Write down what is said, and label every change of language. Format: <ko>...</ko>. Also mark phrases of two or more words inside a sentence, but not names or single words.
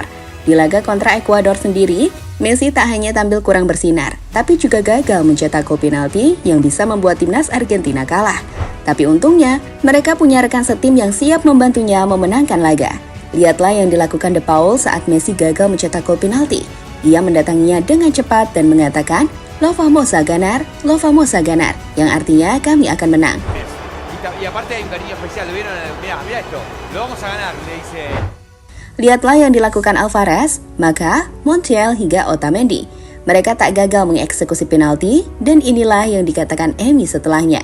<id>Di laga kontra Ekuador sendiri, Messi tak hanya tampil kurang bersinar, tapi juga gagal mencetak gol penalti yang bisa membuat timnas Argentina kalah. Tapi untungnya, mereka punya rekan setim yang siap membantunya memenangkan laga. Lihatlah yang dilakukan De Paul saat Messi gagal mencetak gol penalti. Ia mendatanginya dengan cepat dan mengatakan,</id> <es>"Lo vamos a ganar,</es> <id>yang artinya kami akan menang. Lihatlah yang dilakukan Alvarez, maka Montiel hingga Otamendi. Mereka tak gagal mengeksekusi penalti dan inilah yang dikatakan Emi setelahnya.</id>